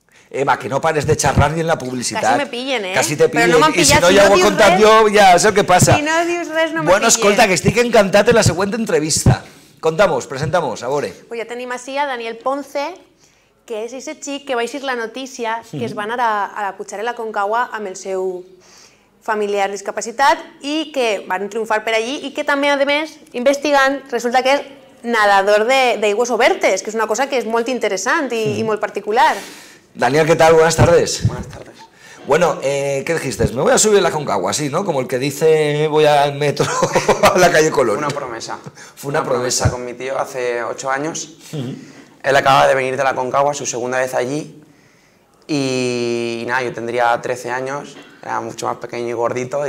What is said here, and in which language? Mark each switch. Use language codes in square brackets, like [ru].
[es] Eva, que no pares de charlar ni en la publicidad. Casi me pillen, Casi te pillen. [ca] Però no I si no, ja ho he contat jo, ja és el que passa. Si no dius res, no me Bueno, pillen. escolta, que estic encantat en la següent entrevista. [es] Contamos, presentamos, [ca] a veure. Pues ja tenim així a Daniel Ponce, que és aquest xic que va eixir la notícia que es va anar a la Puigdàlber Concagua amb el seu familiar discapacitat i que van triomfar per allí i que també, a més, investigant, resulta que és nadador d'aigües obertes, que és una cosa que és molt interessant i molt particular. [es] Daniel, ¿qué tal? Buenas tardes. Buenas tardes. Bueno, ¿qué dijiste? Me voy a subir a la Concagua, sí, ¿no? Como el que dice voy al metro a la calle Colón. Fue una promesa. Fue una promesa. Con mi tío hace 8 años. Él acaba de venir de la Concagua, su segunda vez allí. Y nada, yo tendría 13 años, era mucho más pequeño y gordito.